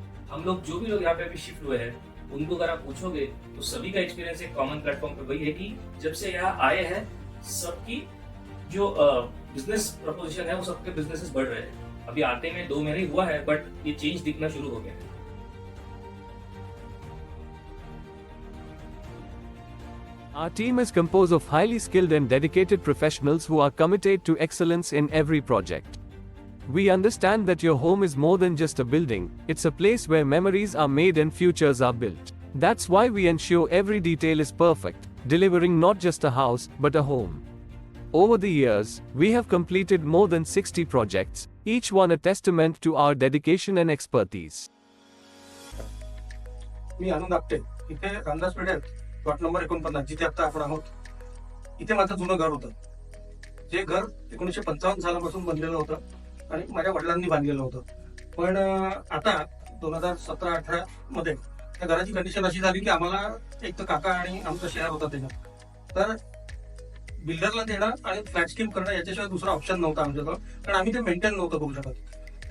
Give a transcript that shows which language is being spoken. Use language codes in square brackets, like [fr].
[hi] हम लोग जो भी लोग यहाँ पे अभी शिफ्ट हुए हैं उनको अगर आप पूछोगे तो सभी का एक्सपीरियंस एक कॉमन प्लेटफॉर्म पे वही है कि जब से यहाँ आए हैं सबकी जो बिजनेस प्रपोजिशन है वो सबके बिजनेसेस बढ़ रहे हैं। अभी आते में 2 महीने हुआ है बट ये चेंज दिखना शुरू हो गया है। [en] Our team is composed of highly skilled and dedicated professionals who are committed to excellence in every project. We understand that your home is more than just a building, it's a place where memories are made and futures are built. That's why we ensure every detail is perfect, delivering not just a house, but a home. Over the years, we have completed more than 60 projects, each one a testament to our dedication and expertise. [mr] मी आनंद आपटे, इथे रामदास पेठेत plot number 49 जिथे आता आपण आहोत, इथे माझं जुनं घर होतं. जे घर 1955 सालापासून बनलेलं होतं आणि माझ्या वडिलांनी बांधलेलं होतं. पण आता 2017-18 मध्ये त्या घराची कंडिशन अशी झाली की आम्हाला एक तर काका आणि आमचं शेअर होता त्याच्यात, तर बिल्डरला देणं आणि फ्लॅट स्कीम करणं याच्याशिवाय दुसरा ऑप्शन नव्हता आमच्याजवळ, कारण आम्ही ते मेंटेन नव्हतं करू शकत.